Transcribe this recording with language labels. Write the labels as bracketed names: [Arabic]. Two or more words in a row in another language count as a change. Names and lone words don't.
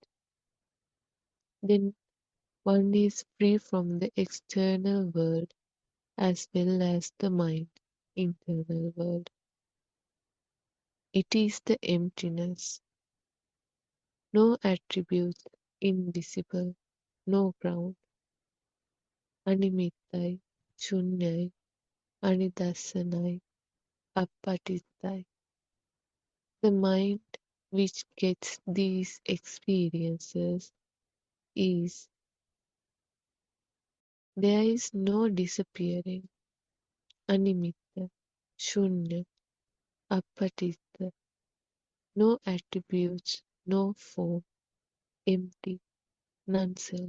[English] Then one is free from the external world as well as the mind, internal world. It is the emptiness, no attributes, invisible, no ground, [Pali] animittai, shunyai, anidassanai, appatittai. [English] The mind which gets these experiences is there is no disappearing, [Pali] animitta, shunya, appatitta, [English] no attributes, no form, empty, none self.